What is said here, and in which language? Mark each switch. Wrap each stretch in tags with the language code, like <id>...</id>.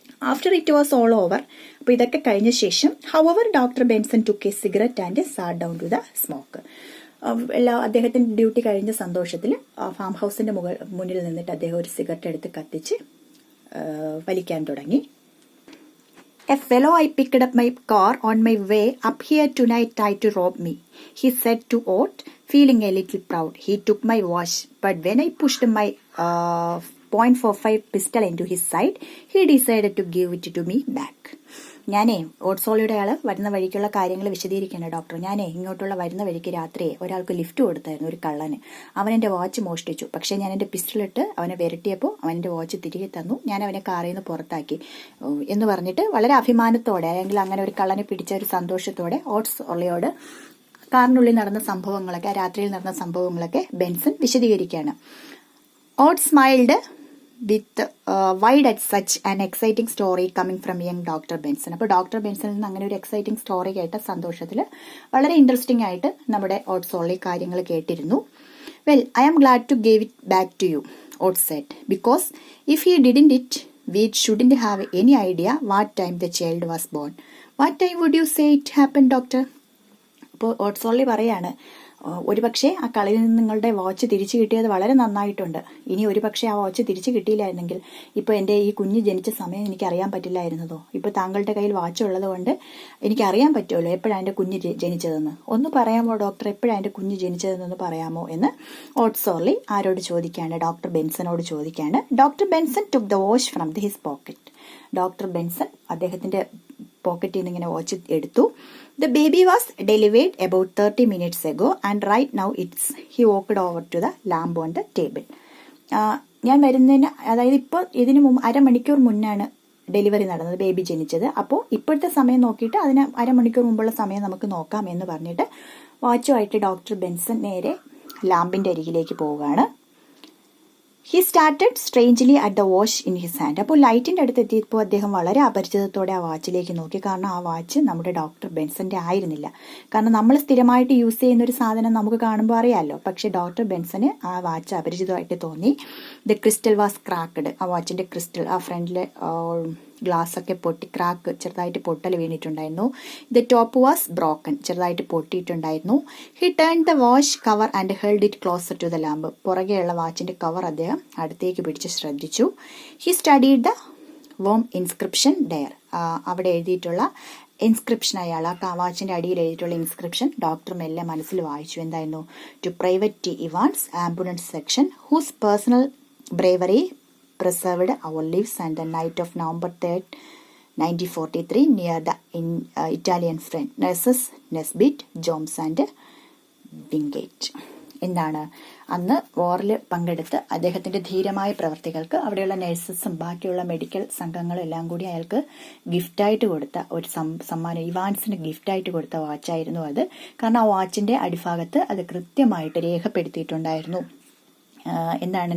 <en>after it was all over,</en> <ml>അപ്പോൾ ഇതൊക്കെ കഴിഞ്ഞ ശേഷം</ml> <en>However doctor Benson took a cigarette and sat down to the smoke.</en> <ml>അദ്ദേഹത്തിന്റെ duty കഴിഞ്ഞ സന്തോഷത്തിൽ ഫാം ഹൗസിന്റെ മുന്നിൽ നിന്നിട്ട് അദ്ദേഹം ഒരു സിഗരറ്റ് എടുത്ത് കത്തിച്ച് വലിക്കാൻ തുടങ്ങി.</ml> <en>A fellow I picked up my car on my way up here tonight tried to rob me, he said to Ott, feeling a little proud. He took my watch, but when I pushed my .45 pistol into his side, he decided to give it to me back.</en> <ml>ഞാനേ ഓട്ട് സോളിയുടെ ആള് വരുന്ന വഴിക്കുള്ള കാര്യങ്ങൾ വിശദീകരിക്കണേ doctor. ഞാനേ ഇങ്ങോട്ടുള്ള വരുന്ന വഴിക്ക് രാത്രിയെ ഒരാൾക്ക് ലിഫ്റ്റ് കൊടുത്തായിരുന്നു, ഒരു കള്ളന്. അവൻ എന്റെ വാച്ച് മോഷ്ടിച്ചു. പക്ഷെ ഞാൻ എന്റെ പിസ്റ്റളിട്ട് അവനെ വിരട്ടിയപ്പോൾ അവൻ എന്റെ വാച്ച് തിരികെ തന്നു. ഞാൻ അവനെ കാറിൽ നിന്ന് പുറത്താക്കി എന്ന് പറഞ്ഞിട്ട് വളരെ അഭിമാനത്തോടെ, അല്ലെങ്കിൽ അങ്ങനെ ഒരു കള്ളനെ പിടിച്ച ഒരു സന്തോഷത്തോടെ ഓട്ട് സോളിയോട് കാറിനുള്ളിൽ നടന്ന സംഭവങ്ങളൊക്കെ, രാത്രിയിൽ നടന്ന സംഭവങ്ങളൊക്കെ ബെൻസൺ വിശദീകരിക്കുകയാണ്.</ml> <en>Ott smiled with wide at such an exciting story coming from young Dr. Benson.</en> <ml>അപ്പോൾ ഡോക്ടർ ബെൻസണിൽ നിന്ന് അങ്ങനെ ഒരു എക്സൈറ്റിംഗ് സ്റ്റോറി കേട്ട സന്തോഷത്തിൽ വളരെ ഇൻട്രസ്റ്റിംഗ് ആയിട്ട് നമ്മുടെ ഓട്ട് സോർലി കാര്യങ്ങൾ കേട്ടിരുന്നു.</ml> <en>Well, I am glad to give it back to you, Ott said, because if he didn't it we shouldn't have any idea what time the child was born. What time would you say it happened, doctor?</en> <ml>അപ്പോൾ ഓട്ട് സോർലി പറയാണ്, ഒരുപക്ഷെ ആ കളിയിൽ നിന്ന് നിങ്ങളുടെ watch തിരിച്ചു കിട്ടിയത് വളരെ നന്നായിട്ടുണ്ട്. ഇനി ഒരുപക്ഷെ ആ വാച്ച് തിരിച്ചു കിട്ടിയില്ലായിരുന്നെങ്കിൽ ഇപ്പോൾ എൻ്റെ ഈ കുഞ്ഞ് ജനിച്ച സമയം എനിക്ക് അറിയാൻ പറ്റില്ലായിരുന്നതോ. ഇപ്പോൾ താങ്കളുടെ കയ്യിൽ വാച്ച് ഉള്ളത് കൊണ്ട് എനിക്ക് അറിയാൻ പറ്റുമല്ലോ എപ്പോഴാണ് എൻ്റെ കുഞ്ഞ് ജനിച്ചതെന്ന്. ഒന്ന് പറയാമോ ഡോക്ടർ, എപ്പോഴാണ് എൻ്റെ കുഞ്ഞ് ജനിച്ചതെന്നൊന്ന് പറയാമോ എന്ന് ഓട്ട് സോർലി ആരോട് ചോദിക്കാണ്? ഡോക്ടർ ബെൻസനോട് ചോദിക്കാണ്.</ml> <en>Doctor Benson took the watch from his pocket.</en> <ml>Doctor Benson അദ്ദേഹത്തിന്റെ പോക്കറ്റിൽ നിന്ന് ഇങ്ങനെ വാച്ച് എടുത്തു.</ml> <en>The baby was delivered about 30 minutes ago and right now he walked over to the lamp on the table.</en> <ml>ഞാൻ വരുന്നതിന്, അതായത് ഇപ്പോൾ ഇതിന് മുമ്പ് അരമണിക്കൂർ മുന്നാണ് ഡെലിവറി നടന്നത്, ബേബി ജനിച്ചത്. അപ്പോൾ ഇപ്പോഴത്തെ സമയം നോക്കിയിട്ട് അതിന് അരമണിക്കൂർ മുമ്പുള്ള സമയം നമുക്ക് നോക്കാം എന്ന് പറഞ്ഞിട്ട് വാച്ചുമായിട്ട് ഡോക്ടർ ബെൻസൺ നേരെ ലാമ്പിന്റെ അരികിലേക്ക് പോവുകയാണ്.</ml> <en>He started strangely at the watch in his hand.</en> <ml>അപ്പോൾ ലൈറ്റിന്റെ അടുത്ത് എത്തിയപ്പോൾ അദ്ദേഹം വളരെ അപരിചിതത്തോടെ ആ വാച്ചിലേക്ക് നോക്കി. കാരണം ആ വാച്ച് നമ്മുടെ ഡോക്ടർ ബെൻസന്റെ ആയിരുന്നില്ല. കാരണം നമ്മൾ സ്ഥിരമായിട്ട് യൂസ് ചെയ്യുന്ന ഒരു സാധനം നമുക്ക് കാണുമ്പോൾ അറിയാമല്ലോ. പക്ഷെ ഡോക്ടർ ബെൻസന് ആ വാച്ച് അപരിചിതമായിട്ട് തോന്നി.</ml> <en>The crystal was cracked.</en> <ml>ആ വാച്ചിന്റെ ക്രിസ്റ്റൽ, ആ ഫ്രണ്ടിലെ ഗ്ലാസ് ഒക്കെ പൊട്ടി, ക്രാക്ക് ചെറുതായിട്ട് പൊട്ടൽ വീണിട്ടുണ്ടായിരുന്നു.</ml> <en>the top was broken,</en> <ml>ചെറുതായിട്ട് പൊട്ടിയിട്ടുണ്ടായിരുന്നു.</ml> <en>He turn the watch cover and held it closer to the lamp.</en> <ml>പുറകെയുള്ള വാച്ചിന്റെ cover അദ്ദേഹം അടുത്തേക്ക് പിടിച്ച് ശ്രദ്ധിച്ചു.</ml> <en>He studied the worn inscription there.</en> <ml>അവിടെ എഴുതിയിട്ടുള്ള ഇൻസ്ക്രിപ്ഷൻ, അയാൾ ആ വാച്ചിന്റെ അടിയിൽ എഴുതിയിട്ടുള്ള ഇൻസ്ക്രിപ്ഷൻ ഡോക്ടർ മെല്ലെ മനസ്സിൽ വായിച്ചു. എന്തായിരുന്നു?</ml> <en>To private T Evans, ambulance section, whose personal bravery preserved our lives on the night of November 3rd, 1943 near the Italian friend nurses Nesbitt, Jones and Wingate.</en> <ml>എന്താണ്? അന്ന് വാറിൽ പങ്കെടുത്ത് അദ്ദേഹത്തിന്റെ ധീരമായ പ്രവർത്തികൾക്ക് അവിടെയുള്ള നഴ്സസും ബാക്കിയുള്ള മെഡിക്കൽ സംഘങ്ങളും എല്ലാം കൂടി അയാൾക്ക് ഗിഫ്റ്റായിട്ട് കൊടുത്ത ഒരു സമ്മാനം, ഇവാൻസിന് ഗിഫ്റ്റായിട്ട് കൊടുത്ത വാച്ചായിരുന്നു അത്. കാരണം ആ വാച്ചിന്റെ അടിഭാഗത്ത് അത് കൃത്യമായിട്ട് രേഖപ്പെടുത്തിയിട്ടുണ്ടായിരുന്നു. എന്താണ്?</ml>